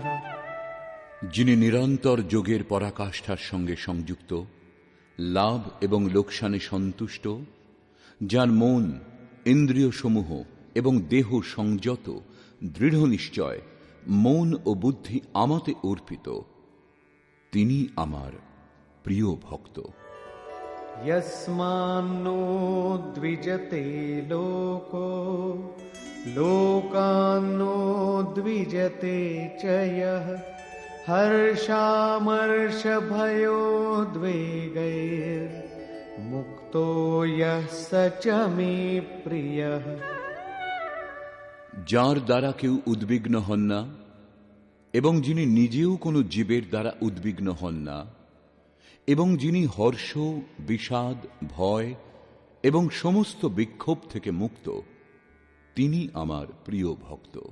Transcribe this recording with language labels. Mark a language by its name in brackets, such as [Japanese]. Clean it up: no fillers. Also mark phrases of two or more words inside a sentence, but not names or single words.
[Bangla] যিনি নিরন্তর যোগের পরাকাষ্ঠার সঙ্গে সংযুক্ত, লাভ এবং লোকসানে সন্তুষ্ট, যার মন, ইন্দ্রিয় সমূহ এবং দেহ সংযত, দৃঢ় নিশ্চয়, মন ও বুদ্ধি আমাতে অর্পিত, তিনি আমার প্রিয় ভক্ত। [Sanskrit] यस्मान्नो द्विजते लोको लोकान्नो द्विजते च यः हर्षामर्षभयोद्वेगैर्मुक्तो यः स च मे प्रियः। [Bangla] যার দ্বারা কেউ উদ্বিগ্ন হন না এবং যিনি নিজেও কোনো জীবের দ্বারা উদ্বিগ্ন হন না, এবং যিনি হর্ষ, বিষাদ, ভয় এবং সমস্ত বিক্ষোভ থেকে মুক্ত, তিনি আমার প্রিয় ভক্ত।